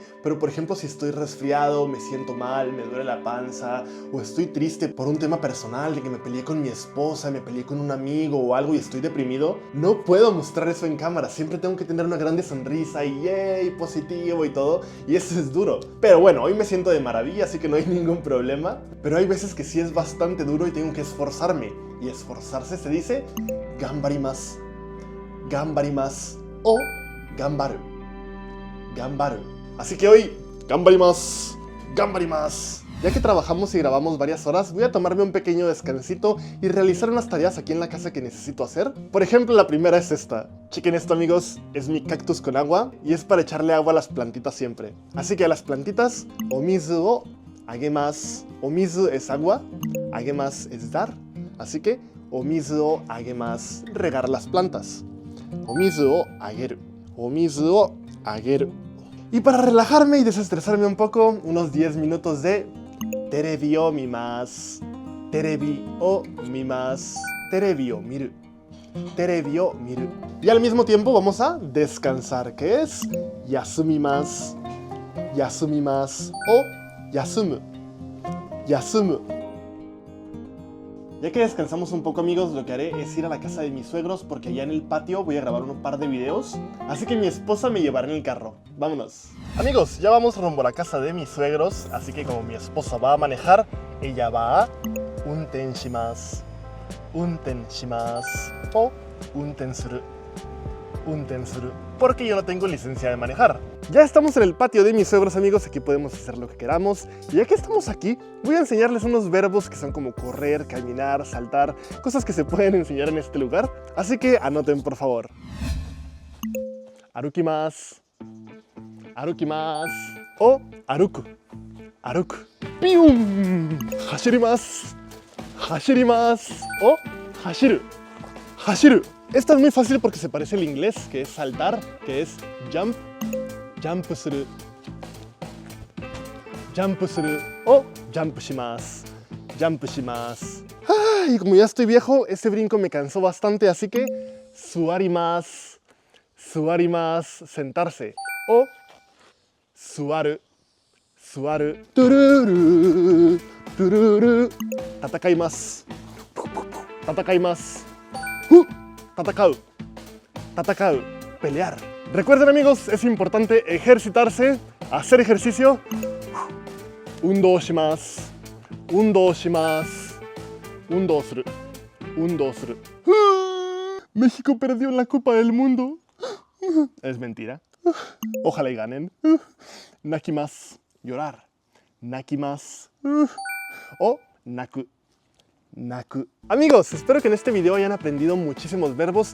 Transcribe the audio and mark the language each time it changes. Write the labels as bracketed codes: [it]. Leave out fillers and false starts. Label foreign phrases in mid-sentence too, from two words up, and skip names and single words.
[es] Pero, por ejemplo, si estoy resfriado, me siento mal, me duele la panza, o estoy triste por un tema personal, de que me peleé con mi esposa, me peleé con un amigo o algo y estoy deprimido, no puedo mostrar eso en cámara. Siempre tengo que tener una grande sonrisa y yay, positivo y todo. Y eso es duro. Pero bueno, hoy me siento de maravilla, así que no hay ningún problema. Pero hay veces que sí es bastante duro y tengo que esforzarme. Y esforzarse se dice [ja] 頑張ります、頑張ります [es] o [ja] 頑張る、頑張る. [es] Así que hoy, [ja] 頑張ります、頑張ります. [es] Ya que trabajamos y grabamos varias horas, voy a tomarme un pequeño descansito y realizar unas tareas aquí en la casa que necesito hacer. Por ejemplo, la primera es esta. Chequen esto, amigos, es mi cactus con agua y es para echarle agua a las plantitas siempre. Así que a las plantitas, [ja] お水をあげます. [es] Omizu es agua, agemasu es dar. Así que [ja] お水をあげます, [es] regar las plantas. [ja] お水をあげる、お水をあげる. [es] Y para relajarme y desestresarme un poco, unos 10 minutos de [ja] テレビを見ます、テレビを見ます、テレビを見る、テレビを見る, [es] terebi o miru. Y al mismo tiempo vamos a descansar, que es [ja] 休みます、休みます [es] o [ja] 休む、休む. [es] Ya que descansamos un poco, amigos, lo que haré es ir a la casa de mis suegros porque allá en el patio voy a grabar un par de videos. Así que mi esposa me llevará en el carro. ¡Vámonos! Amigos, ya vamos rumbo a la casa de mis suegros, así que como mi esposa va a manejar, ella va a [ja] 運転します、運転します [es] o [ja] 運転する、運転する, [es] porque yo no tengo licencia de manejar. Ya estamos en el patio de mis suegros, amigos, aquí podemos hacer lo que queramos. Y ya que estamos aquí, voy a enseñarles unos verbos que son como correr, caminar, saltar, cosas que se pueden enseñar en este lugar. Así que anoten, por favor. [ja] 歩きます、歩きます o 歩く、歩く. ¡Pium! 走ります、走ります o 走る、走る. [es] Esta es muy fácil porque se parece al inglés, que es saltar, que es jump, [ja] ジャンプする、ジャンプする [es] o [ja] ジャンプします、ジャンプします. [es] Y como ya estoy viejo, ese brinco me cansó bastante, así que [ja] すわります、すわります, [es] sentarse, o [ja] すわる、すわる、トゥルル、トゥルル、戦います、戦います、戦う、戦う, [es] pelear. Recuerden, amigos, es importante ejercitarse, hacer ejercicio. [ja] 運動します、運動します、運動する、運動する. [es] México perdió en la Copa del Mundo. Es mentira. Ojalá y ganen. [ja] Nakimasu, llorar. Nakimasu. O 泣く。泣く. [es] Amigos, espero que en este video hayan aprendido muchísimos verbos.